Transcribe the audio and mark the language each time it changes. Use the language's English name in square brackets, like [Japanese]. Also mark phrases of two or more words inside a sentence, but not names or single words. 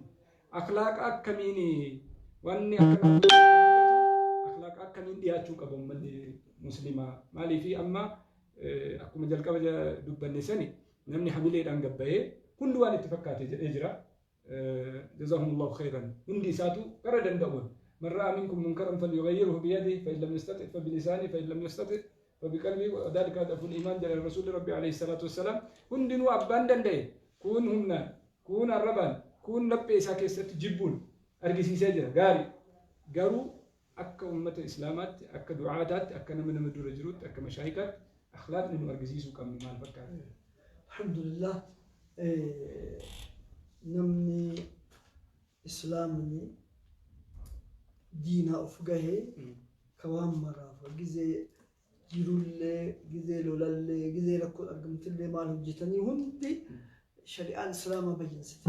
[Oromo] Akhlaaqa akkamiin wanni akkanaa akhlaaqa akkamiin dhiyaachuu qaba uummanni muslimaa maaliifi amma akkuma jalqaba dubbanne sani namni hamileedhaan gabba'ee hundi waan itti fakkaate jedhee jira. [Arabic] جزاهم الله خيرا [Oromo] hundi isaatu gara danda'uun [Arabic] من رأى منكم منكرا فليغيره بيده فإن لم يستطع فبلسانه فإن لم يستطع فبقلبه وذلك أضعف الإيمان قال رسول ربي عليه الصلاة والسلام [Oromo] hundinuu abbaan danda'e kun humnaan kun arrabaan kun laphee isaa keessatti jibbuun argisiisee jira gaarii garuu akka ummata islaamaatti akka du'aataatti akka nama dura jirutti akka mashaayikaatti akhlaaqni nu argisiisuu qabnu maal fakkaata. Alhamdulillah namni islaamni diina of gahee kawaan maraaf gizee jirullee gizee lolallee gizee rakkoo argamtillee maal hojjetanii hundi shari'aan islaamaa bayyinsite.